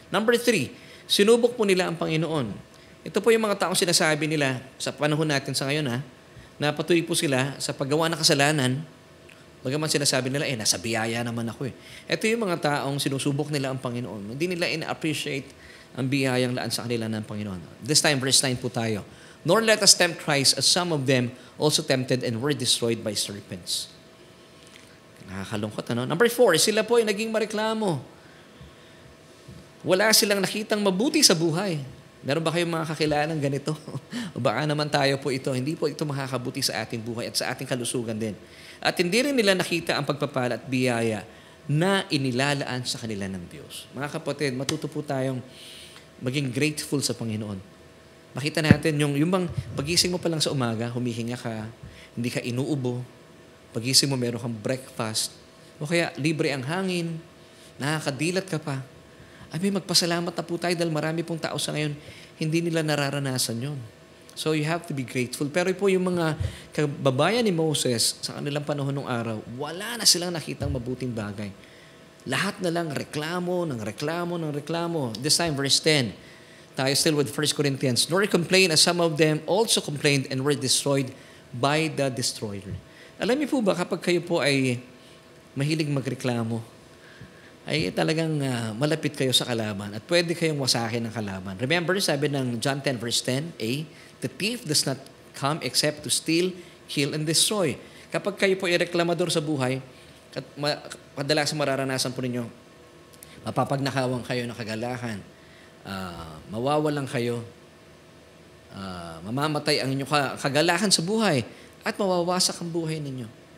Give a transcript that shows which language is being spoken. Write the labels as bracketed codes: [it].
[tl] Number 3, sinubok po nila ang Panginoon. Ito po yung mga taong sinasabi nila sa panahon natin sa ngayon, na patuloy po sila sa paggawa ng kasalanan, bagaman sinasabi nila, nasa biyaya naman ako eh. Ito yung mga taong sinusubok nila ang Panginoon. Hindi nila ina-appreciate ang biyayang laan sa kanila ng Panginoon. [en] This time, verse 9 [tl] po tayo. [en] Nor let us tempt Christ as some of them also tempted and were destroyed by serpents. [tl] Nakakalungkot, Number 4, sila po ay naging mareklamo. Wala silang nakitang mabuti sa buhay. Meron ba kayong mga kakilalang ganito? O baka naman tayo po ito, hindi po ito makakabuti sa ating buhay at sa ating kalusugan din. At hindi rin nila nakita ang pagpapala at biyaya na inilalaan sa kanila ng Diyos. Mga kapatid, matuto po tayong maging grateful sa Panginoon. Makita natin yung bang pagising mo pa lang sa umaga, humihinga ka, hindi ka inuubo, pagising mo meron kang breakfast, o kaya libre ang hangin, nakakadilat ka pa. Ay, magpasalamat na po tayo dahil marami pong tao sa ngayon, hindi nila nararanasan yon. [en] So you have to be grateful. [tl] Pero po yung mga kababayan ni Moses sa kanilang panahon ng araw, wala na silang nakitang mabuting bagay. Lahat na lang reklamo, ng reklamo, ng reklamo. [en] This time, verse 10. [tl] Tayo [en] still with 1 Corinthians. Nor complain as some of them also complained and were destroyed by the destroyer. [tl] Alam niyo po ba, kapag kayo po ay mahilig magreklamo, ay talagang malapit kayo sa kalaban at pwede kayong wasakin ng kalaban. [en] Remember, [tl] sabi ng [en] John 10 verse 10a, the thief does not come except to steal, kill, and destroy. [tl] Kapag kayo po ay reklamador sa buhay, at kadalasan mararanasan po ninyo, mapapagnakawan kayo ng kagalakan, mawawalan kayo, mamamatay ang inyong kagalakan sa buhay, at mawawasak ang buhay ninyo.